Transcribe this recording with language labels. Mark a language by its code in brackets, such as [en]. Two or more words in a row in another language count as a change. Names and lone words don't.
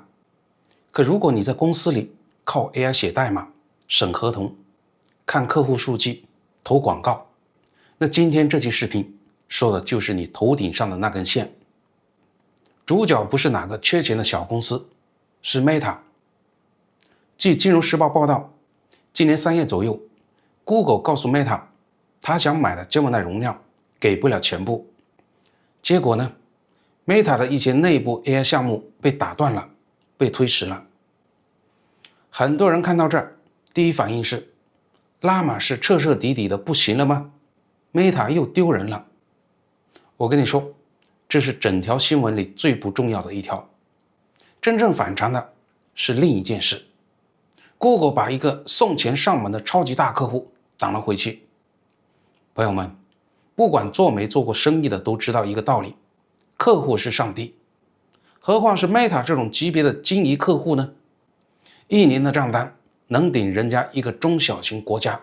[zh] 可如果你在公司裡靠 AI 寫代碼、審合同、看客戶數據、投廣告，那今天這期視頻說的就是你頭頂上的那根線。主角不是哪個缺錢的小公司，是 Meta。據《金融時報》報道，今年3月左右 ，Google 告訴 Meta，他想買的 Gemini 容量給不了全部。結果呢 ，Meta 的一些內部 AI 項目被打斷了，被推遲了。很多人看到這兒，第一反應是，拉瑪是徹徹底底的不行了嗎？ Meta 又丟人了。我跟你說，這是整條新聞裡最不重要的一條。真正反常的是另一件事。Google 把一個送錢上門的超級大客戶擋了回去。朋友們，不管做沒做過生意的都知道一個道理，客戶是上帝。何況是 Meta 這種級別的金魚客戶呢？1年的賬單能頂人家一個中小型國家。